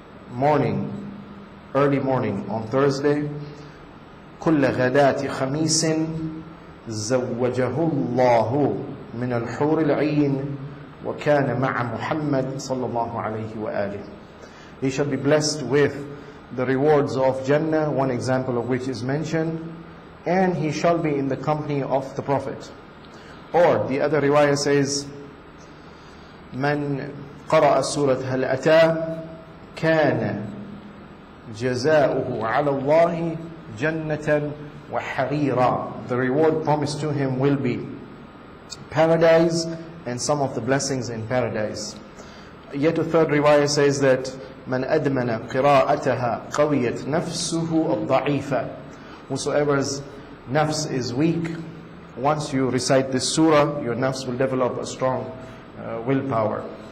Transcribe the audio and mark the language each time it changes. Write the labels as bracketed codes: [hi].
[en] morning, early morning on Thursday, [ar] كل غداة خميس زوجه الله من الحور العين وكان مع محمد صلى الله عليه وآله. [en] He shall be blessed with the rewards of Jannah, one example of which is mentioned, and he shall be in the company of the Prophet. Or the other riwayah says, [ar] من قرأ سورة هل أتى كان جزاؤه على الله جنة وحريرا. [en] The reward promised to him will be paradise and some of the blessings in paradise. Yet a third riwayah says that [ar] من أدمن قراءتها قويت نفسه الضعيفة. [en] Whosoever's nafs is weak, once you recite this surah, your nafs will develop a strong willpower.